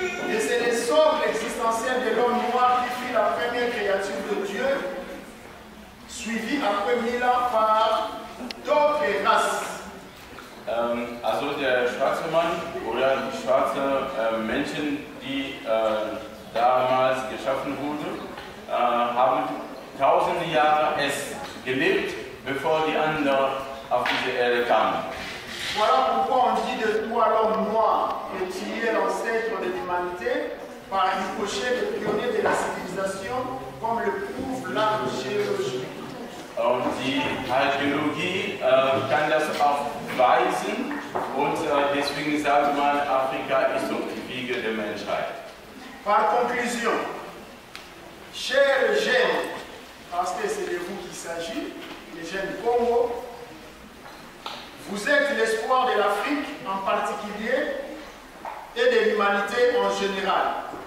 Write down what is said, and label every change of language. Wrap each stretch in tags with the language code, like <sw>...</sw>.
<fr>Et c'est l'essor existentiel de l'homme noir qui fut la première créature de Dieu, suivie après 1000 ans par d'autres races.</fr> <de>Also der schwarze Mann oder die schwarzen Menschen, die damals geschaffen wurden, haben tausende Jahre gelebt, bevor die anderen auf diese Erde kamen.</de> <fr>Voilà pourquoi on dit de toi l'homme noir que tu es l'ancêtre de l'humanité par Ricochet, le pionnier de la civilisation, comme le prouve l'archéologie.</fr> <de>Und die Archäologie kann das auch beweisen und deswegen sagt man, Afrika ist doch die Wiege der Menschheit.</de> <fr>Par conclusion, chers jeunes, parce que c'est de vous qu'il s'agit, les jeunes Congo, vous êtes l'espoir de l'Afrique en particulier et de l'humanité en général.</fr>